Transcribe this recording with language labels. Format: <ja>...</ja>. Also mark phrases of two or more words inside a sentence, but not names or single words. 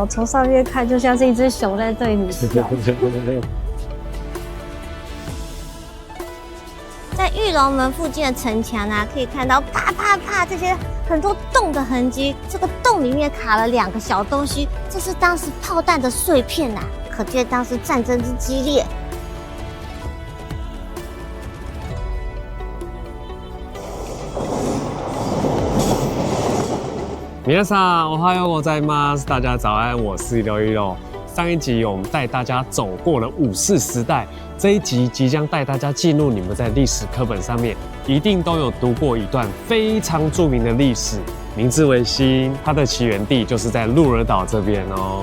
<zh>从上面看，就像是一只熊在对你笑。在玉龙门附近的城墙啊，可以看到啪啪啪这些很多洞的痕迹。这个洞里面卡了2个小东西，这是当时炮弹的碎片啊，可见当时战争之激烈。</zh> <ja>皆さん、おはようございます。</ja> <zh>大家早安，我是161。上一集我们带大家走过了武士时代，这一集即将带大家进入你们在历史课本上面一定都有读过一段非常著名的历史。明治维新，它的起源地就是在鹿儿岛这边哦。</zh>